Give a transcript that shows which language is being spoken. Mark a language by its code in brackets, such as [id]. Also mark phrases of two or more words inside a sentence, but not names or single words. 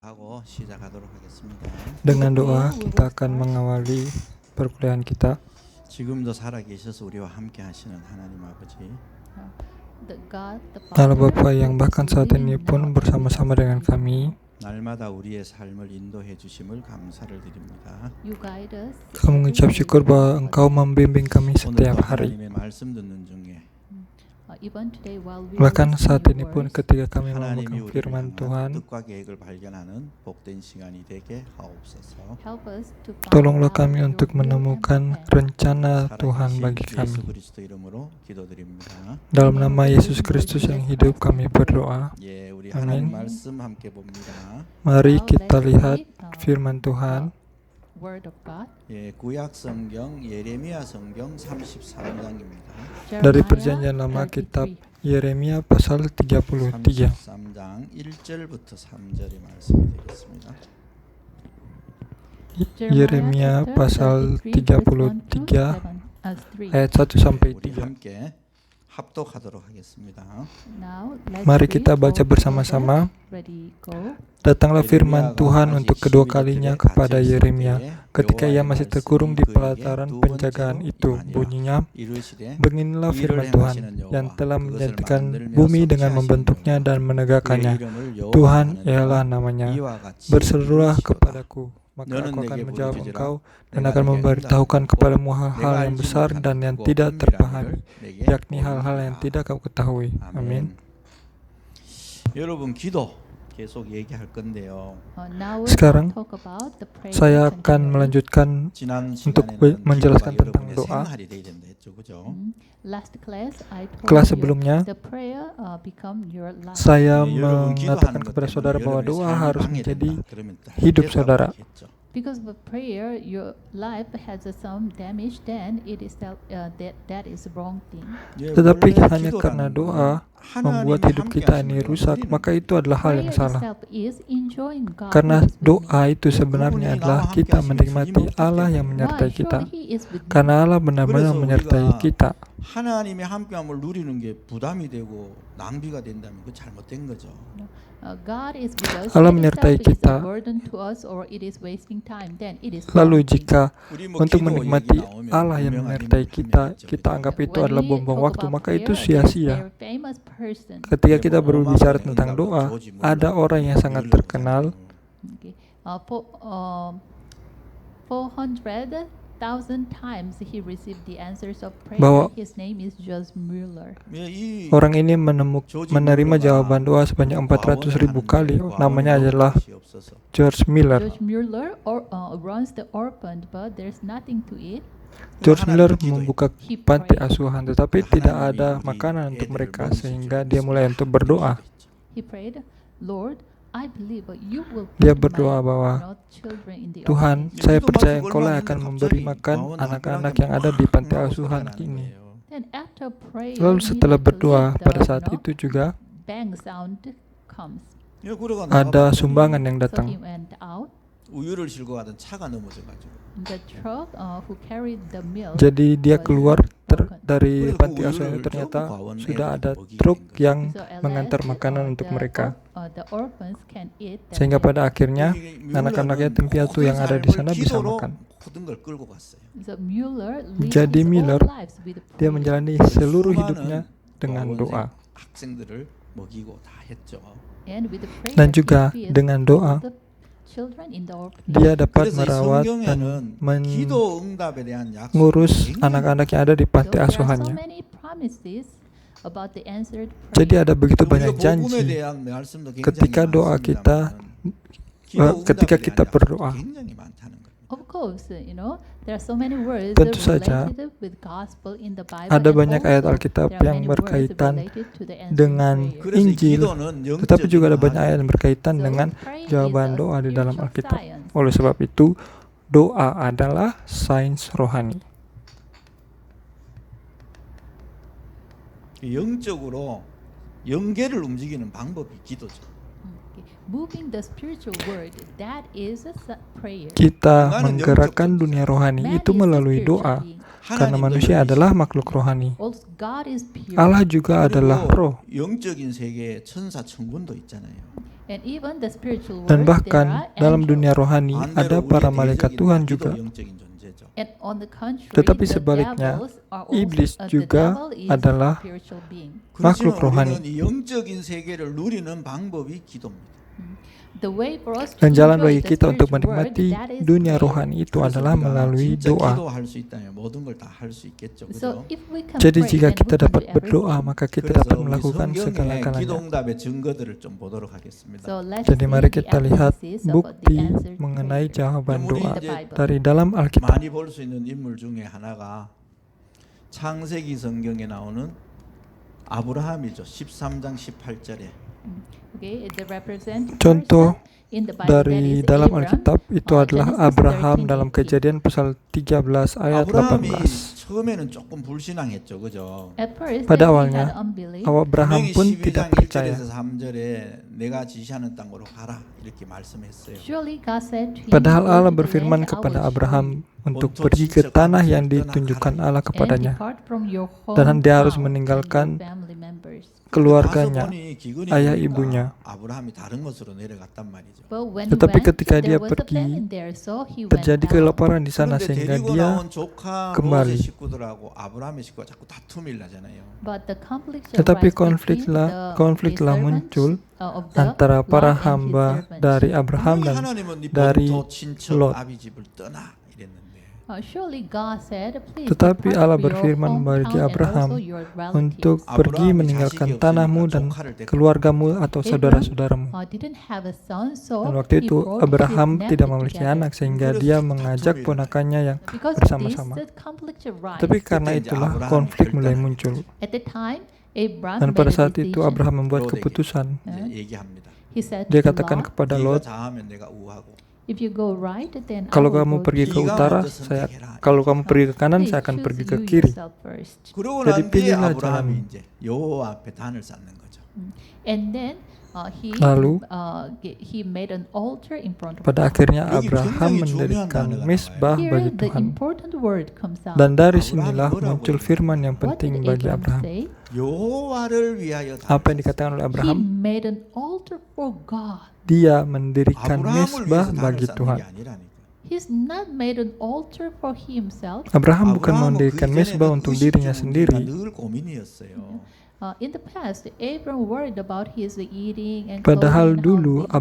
[id] Dengan doa kita akan mengawali perkuliahan kita. [ko] 지금도 살아계셔서 우리와 함께 하시는 하나님 아버지, [id] Allah Bapa yang bahkan saat ini pun bersama-sama dengan kami. [ko] 날마다 우리의 삶을 인도해 주심을 감사를 드립니다. [id] Kami mengucap syukur bahwa Engkau membimbing kami [ko] 오늘도 [id] setiap hari. [ko] 하나님의 말씀 듣는 중에 [id] Bahkan saat ini pun ketika kami [ko] 하나님이 [id] memegang [ko] 우리를 [id] firman [ko] 향한 [id] Tuhan, [ko] 뜻과 계획을 발견하는 복된 시간이 되게 하옵소서. [id] tolonglah kami untuk menemukan rencana Tuhan [ko] 살아계신 [id] bagi [ko] 예수 [id] kami. [ko] 그리스도 이름으로 기도드립니다. [id] Dalam nama Yesus Kristus yang hidup kami berdoa. [ko] 예, 우리 아멘. 하나님 말씀 함께 봅니다. [id] Mari kita lihat firman Tuhan [ko] 예, 구약 성경 예레미야 성경 33장입니다. [id] dari Perjanjian Lama kitab Yeremia pasal 33. [ko] 33장 1절부터 3절의 말씀이 되겠습니다. [id] Yeremia pasal 33 ayat 1 sampai [ko] 우리 3. 함께 합독하도록 하겠습니다. [id] Mari kita baca bersama-sama. Datanglah firman Tuhan untuk kedua kalinya kepada Yeremia ketika ia masih terkurung di pelataran penjagaan itu. Bunyinya, [ko] 이르시되 [id] beginilah firman Tuhan yang telah menjadikan bumi dengan membentuknya dan menegakkannya. Tuhan ialah namanya. Berserulah kepadaku, maka aku akan menjawab engkau dan akan memberitahukan kepadamu hal-hal yang besar dan yang tidak terpahami, yakni hal-hal yang tidak kau ketahui. Amin. [ko] 여러분 기도 계속 얘기할 건데요. [id] Sekarang saya akan melanjutkan [ko] 지난 [id] untuk [ko] 시간에는 [id] menjelaskan [ko] 기도가 [id] tentang [ko] 여러분의 [id] doa. [ko] 생활이 돼야 된다 했죠, 그죠? [id] Kelas sebelumnya saya [ko] 예, 여러분 [id] mengatakan [ko] 기도하는 것 [id] kepada [ko] 때문에 [id] saudara bahwa [ko] 여러분의 [id] doa [ko] 삶이 [id] harus [ko] 방해된다. [id] menjadi [ko] 그러면 다 [id] hidup [ko] 해결하고 [id] saudara. [ko] 했죠. [en] Because of prayer, your life has some damage. Then it is that is the wrong thing. [ko] 예, [id] Tetapi [ko] 원래 [id] hanya karena [ko] 기도라는 [id] doa [ko] 거는 [id] membuat [ko] 하나님이 [id] hidup [ko] 함께 [id] kita ini [ko] 하시는 [id] rusak, [ko] 거예요. [id] maka itu adalah hal yang [en] Prayer [id] salah. [en] itself is enjoying God. [id] Karena [en] who is with [id] doa [en] me. [id] itu sebenarnya adalah kita menikmati Allah yang menyertai [en] Why? [id] kita. [en] Surely He is with me. [id] Karena Allah benar-benar [ko] 그래서 [id] menyertai [ko] 우리가 [id] kita. [ko] 하나님의 함께함을 누리는 게 부담이 되고 낭비가 된다면 그 잘못된 거죠. [en] God is with us. [id] Allah [en] That [id] menyertai [en] itself is [id] kita. [en] a burden to us, or it is wasting time. Then it is [id] Lalu [en] wrong thing. [id] jika [ko] 우리 뭐 [id] untuk [ko] 기도 [id] menikmati [ko] 얘기 나오면 [id] Allah yang [ko] 유명한 [id] menyertai [ko] 인물 [id] kita, [ko] 한 [id] kita [ko] 명이죠, [id] anggap [ko] 그죠? [id] itu [en] When [id] adalah [en] we [id] buang-buang [en] talk [id] waktu, [en] about [id] maka itu [en] prayer, [id] sia-sia. [en] there is a famous person. [id] Ketika kita [ko] 뭐 [id] berbicara [ko] 로마서 [id] tentang [ko] 행가로 [id] doa, [ko] 조지 물러, [id] ada orang yang sangat [ko] 물러 [id] terkenal. [en] Okay. 400,000 times he received the answers of prayer. [id] Bahwa [en] His name is George Mueller. [ko] 예, 이 [id] Orang ini menerima jawaban doa sebanyak 400.000 kali. Namanya adalah [ko] 것이 없어서 [id] George Miller. [en] George Mueller runs the orphan, but there's nothing to eat. [id] George Miller [ko] 하나님께 기도해. [id] membuka panti asuhan, tetapi tidak ada makanan untuk mereka, sehingga dia mulai untuk berdoa. [en] He prayed, Lord, I believe you will [id] Dia [en] put [id] berdoa [en] my [id] bahwa, [en] children in the [id] Tuhan, [en] orphanage." [id] saya percaya Engkau lah akan memberi makan anak-anak yang ada di panti asuhan ini. [en] Then after prayer, [id] Lalu setelah berdoa, [en] immediately [id] pada saat itu juga [en] bang sound comes. [id] ada sumbangan yang [en] So he [id] datang. [en] went out. [ko] 우유를 싣고 가던 차가 넘어져가지고 [en] The truck who carried the milk [id] Jadi dia [en] was [id] keluar [en] broken. [id] dari [ko] 그래서 [id] panti [ko] 그 [id] asuhan itu [ko] 우유를 [id] ternyata [ko] 저거 과원 [id] sudah [ko] 애들이 [id] ada [ko] 먹이게 [id] truk [ko] 된 거죠. [id] yang [en] So at [id] mengantar [en] last, [id] makanan untuk mereka. [en] the orphans can eat that [id] Sehingga [en] milk. [id] pada akhirnya [ko] 이게 [id] anak-anak [ko] 뮬러는 [id] yatim piatu yang ada di [ko] 모든 [id] sana [ko] 삶을 [id] bisa [ko] 기도로 [id] makan. [ko] 모든 걸 끌고 갔어요. [en] So Mueller lived [id] Jadi [en] his [id] Mueller, [en] whole lives with [id] Dia [en] prayer. [id] menjalani seluruh hidupnya dengan [ko] 수많은 [id] doa. [ko] 학생들을 먹이고 다 했죠. [en] And with the prayer, [id] Dan juga [en] he feeds [id] dengan doa, [en] all the children in the orphanage. [id] dia dapat [ko] 그래서 이 [id] merawat dan [ko] 성경에는 기도 응답에 대한 약속이 [id] mengurus [ko] 굉장히 [id] anak-anak yang ada di [en] So [id] panti [en] there are so [id] asuhannya. [en] many promises about the answered [id] Jadi [en] prayer. [id] ada begitu [ko] 우리가 [id] banyak [ko] 복음에 [id] janji [ko] 대한 말씀도 굉장히 [id] ketika doa kita, [ko] 많습니다만 기도 응답에 [id] ketika [ko] 대한 [id] kita [ko] 약속도 [id] berdoa. [ko] 굉장히 많다는 거예요. [en] Of course, there are so many words [id] Tentu saja, [en] related with gospel in the Bible. [id] ada [en] and [id] banyak ayat [en] also [id] Alkitab [en] there are [id] yang [en] many words [id] berkaitan [en] related to the answered [id] dengan [en] prayer. [ko] 그래서 이 [id] Injil, [ko] 기도는 [id] tetapi juga ada [ko] 영적인 [id] banyak ayat yang berkaitan [en] So, [id] dengan [en] prayer [id] jawaban [en] is a [id] doa di dalam [en] spiritual [id] Alkitab. [en] science. [id] Oleh sebab itu, doa adalah sains rohani. [ko] 영적으로 영계를 움직이는 방법이 기도죠. [en] Moving the spiritual world, that is a prayer. [id] Kita Inganan menggerakkan [ko] 영적 [id] dunia rohani [en] Man [id] itu [en] is a [id] melalui [en] spiritual [id] doa, [en] being. [id] karena [ko] 하나님도 [id] manusia [ko] 영이시고 [id] adalah makhluk rohani. [en] Also, God is pure. [id] Allah juga adalah roh. [ko] 그리고 영적인 세계에 천사 천군도 있잖아요. [en] And even the spiritual [id] Dan [en] world, [id] bahkan [en] there are [id] dalam [en] angels. [id] dunia rohani ada [ko] 반대로 [id] para [ko] 우리 [id] malaikat [ko] 대적인 [id] Tuhan [ko] 마귀도 [id] juga. [ko] 영적인 존재죠. [en] And on the contrary, [id] Tetapi [en] the [id] sebaliknya, [en] devils are also, [id] iblis [en] the [id] juga [en] devil is [id] adalah [en] a spiritual being. [id] makhluk [ko] 그렇지만 [id] rohani. [ko] 우리는 이 영적인 세계를 누리는 방법이 기도입니다. [en] The way for us to [id] Dan jalan [en] enjoy [id] bagi [en] the [id] kita untuk [en] spiritual world, [id] menikmati [en] that is [id] dunia [en] prayer. [id] rohani itu [ko] 그래서 [id] adalah [ko] 우리가 [id] melalui [ko] 진짜 [id] doa. [ko] 기도할 수 있다면 모든 걸 다 할 수 있겠죠. [en] So [ko] 그죠? [en] if we can [id] Jadi [en] pray, [id] jika [en] then [id] kita [en] we can [id] dapat [en] do [id] berdoa, [en] everything. [id] maka kita [ko] 그래서 [id] dapat [ko] 우리 [id] melakukan [ko] 성경의 [id] segala-galanya. [ko] 기도응답의 증거들을 좀 보도록 하겠습니다. [en] So let's [id] Jadi [en] see [id] mari [en] the [id] kita lihat [en] evidences of the [id] bukti [en] answered [id] mengenai [en] prayer [id] jawaban Kemudian doa [en] in the Bible. [id] dari dalam Alkitab. [ko] 많이 볼 수 있는 인물 중에 하나가 창세기 성경에 나오는 아브라함이죠. 13장 18절에 [en] Okay, the representative [id] Contoh [en] person in the Bible, that [id] Dari [en] is [id] dalam [en] Abram. [id] Alkitab itu adalah [en] Genesis [id] Abraham [en] 13:18. [id] dalam Kejadian pasal 13 ayat [ko] 아브라함이 [id] 18. [ko] 처음에는 조금 불신앙했죠. 그죠? [en] At first, [id] Pada [en] that he [id] awalnya, [en] had unbelief. [id] Abraham [ko] 분명히 [id] pun [ko] 12장 [id] tidak percaya. [ko] 1절에서 3절에 내가 지시하는 땅으로 가라 이렇게 말씀했어요. [en] Surely God said to him, [id] Padahal [en] "Go [id] Allah [en] to the [id] berfirman [en] land I [id] kepada [en] will show [id] Abraham [en] you, [id] untuk pergi ke tanah yang ditunjukkan Allah [en] and [id] kepadanya, [en] depart from your [id] dan dia harus [en] hometown and [id] meninggalkan [en] your family members." [id] keluarganya, [ko] 가서 보니 기근이 [id] ayah [ko] 오니까 [id] ibunya. [ko] 아브라함이 다른 곳으로 내려갔단 말이죠. [en] But when [id] Tetapi [en] he went, [id] ketika [en] there [id] dia [en] was a [id] pergi, [en] famine there, so he went [id] terjadi [en] out. [id] kelaparan di sana [ko] 그런데 [id] sehingga [ko] 데리고 [id] dia [ko] 나온 조카 [id] kembali. [ko] 롯의 식구들하고 아브라함의 식구가 자꾸 다툼이 나잖아요. [en] But the conflict [id] Tetapi [en] arise between [id] konflik [en] the [id] telah [en] servants, [id] muncul [en] of the [id] antara [en] Lot [id] para [en] and his [id] hamba [en] servants. [id] dari Abraham [ko] 분명히 [id] dan [ko] 하나님은 네 [id] dari [ko] 본토 친척 [id] Lot. [ko] 아비 집을 떠나 이랬는데 [en] Surely God said, "Please [id] Tetapi [en] depart [id] Allah [en] from your [id] berfirman bagi [en] hometown and [id] Abraham [en] also your relatives." [id] untuk pergi meninggalkan tanahmu dan keluargamu atau saudara-saudaramu. [en] Didn't have a son, so [id] Dan waktu [en] he [id] itu [en] brought [id] Abraham [en] his [id] tidak [en] nephew [id] memiliki [en] together. [id] anak sehingga dia mengajak ponakannya yang [en] Because of [id] bersama-sama. [en] this, the conflict arise. [id] Tapi karena Kata itulah Abraham konflik [ko] 결단하게 [id] mulai [ko] 되죠. [id] muncul. [en] At the time, Abraham [id] Dan pada [en] made a [id] saat itu [en] decision. [id] Abraham membuat [ko] Lot에게 [id] keputusan. [ko] 이제 얘기합니다. [en] He said [id] Dia [en] to [id] katakan [en] Lot, [id] kepada [ko] 네가 [id] Lot, [ko] 좌하면 내가 우하고 [en] "If you go right, then I [id] kalau [en] will [id] kamu [en] go [id] pergi [en] to [id] ke [en] you. [id] utara, kalau kamu pergi ke kanan, [en] Please [id] saya akan [en] choose [id] pergi ke [en] you [id] kiri. [en] yourself first." [ko] 그러고 [id] Jadi [ko] 난 뒤에 [id] pilihlah [ko] 아브라함이 [id] jalanmu. [ko] 이제 여호와 앞에 단을 쌓는 거죠. [en] And then [id] Lalu, [en] he made an altar in front of [id] Pada [en] God. [id] akhirnya [ko] 여기 [id] Abraham [ko] 굉장히 [id] mendirikan [ko] 중요한 [id] mesbah [en] Here, [id] bagi [en] the [id] Tuhan. [en] important word comes out. [id] Dan dari Abraham sinilah [ko] 뭐라고 [id] muncul [ko] 얘기해요? [id] firman yang [en] What [id] penting [en] did [id] bagi [en] Abraham [id] Abraham. [en] say? [ko] 여호와를 위하여 [id] Apa yang dikatakan oleh [en] He [id] Abraham? [en] made an altar for God. [id] Dia mendirikan [ko] 아브라함을 [id] mesbah [ko] 위해서 단을 [id] bagi [ko] 쌓는 [id] Tuhan. [ko] 게 아니라니까. [en] He's not made an altar for himself. [id] Abraham bukan [ko] 아브라함은 [id] mendirikan [ko] 그 [id] mesbah [ko] 이전에는 [id] untuk dirinya [ko] 의식주 [id] sendiri. [ko] 문제가 늘 고민이었어요. [en] In the past, Abraham worried about his eating and [id] Padahal [en] clothing and [id] dulu [en] housing.